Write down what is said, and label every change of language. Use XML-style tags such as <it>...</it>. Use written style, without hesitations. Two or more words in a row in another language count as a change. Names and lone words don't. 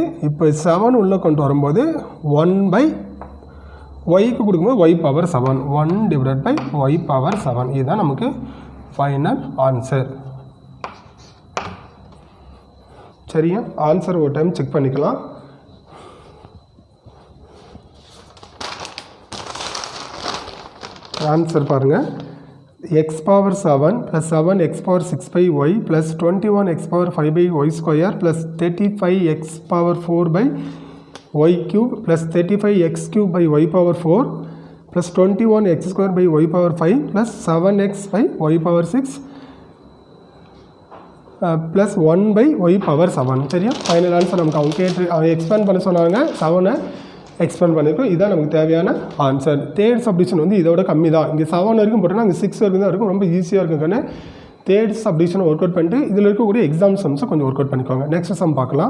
<ta>இப்போ 7 உள்ளே கொண்டு வரும்போது 1 yக்கு கொடுக்கும்போது y/7 1</ta> <en>divide by</en> <ta>y/7. இதுதான் நமக்கு</ta> <en>final answer.</en> <ta>சரியா? ஆன்சர் ஒரு</ta> <en>time check</en> <ta>பண்ணிக்கலாம். ஆன்சர் பாருங்கள், x⁻7 + 7x⁻6/y + 21x⁻5/y² + 35x⁴/y³ + 35x³ + 21x²/y5 + 7x/y6 + 1/y7. சரியா?</ta> <en>final answer</en> <ta>நமக்கு அவங்க எக்ஸ்பேண்ட் பண்ண சொன்னாங்க. 7 எக்ஸ்பேண்ட் பண்ணியிருக்கோம். இதுதான் நமக்கு தேவையான ஆன்சர்.</ta> <en>third subdivision</en> <ta>வந்து இதோட கம்மி தான். இங்கே 7 வரைக்கும் போட்டோன்னா அங்கே 6 வரைக்கும் தான் இருக்கும். ரொம்ப ஈஸியாக இருக்குங்கன்னு</ta> <en>third subdivision work out</en> <ta>பண்ணிட்டு இதில் இருக்கக்கூடிய</ta> <en>exam sums</en> <ta>கொஞ்சம் ஒர்க் அவுட் பண்ணிக்கோங்க.</ta> <en>next sum</en> <ta>பார்க்கலாம்.</ta>